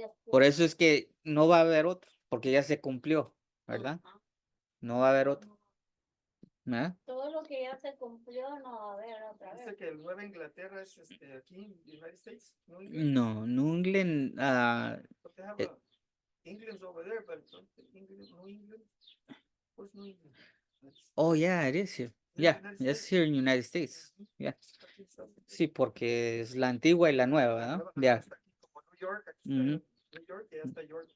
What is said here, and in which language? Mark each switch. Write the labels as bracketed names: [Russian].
[Spanish] Por eso es que no va a haber otro, porque ya se cumplió, ¿verdad? No va a haber otro. ¿Verdad? Todo lo que ya se cumplió no va a haber otra vez. Dice que el Nueva Inglaterra es aquí en United States. [English] New England. No, New England, But they have England's over there, but England, New England. Where's New England? oh yeah, it is here. Yeah, it's here in United States. Yeah. [Spanish] Sí, porque es la antigua y la nueva, ¿verdad? [English] Yeah. [Spanish] Como New York, aquí Ujú. está New York y hasta York.